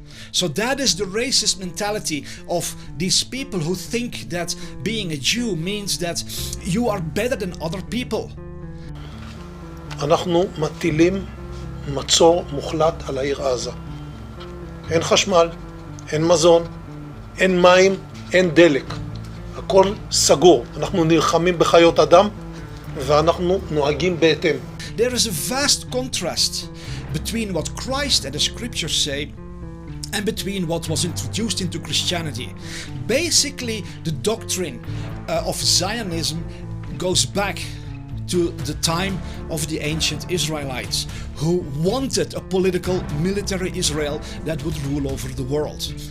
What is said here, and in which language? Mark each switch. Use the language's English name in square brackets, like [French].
[English] So that is the racist mentality of these people who think that being a Jew means that you are better than other people. [Hebrew] אנחנו מטילים מצור מוחלט על העיר עזה. אין חשמל, אין מזון, אין מים, אין דלק. הכל סגור. אנחנו נלחמים בחיות אדם ואנחנו נוהגים בהתאם. [English] There is a vast contrast between what Christ and the scriptures say and between what was introduced into Christianity. Basically, the doctrine of Zionism goes back to the time of the ancient Israelites, who wanted a political, military Israel that would rule over the world.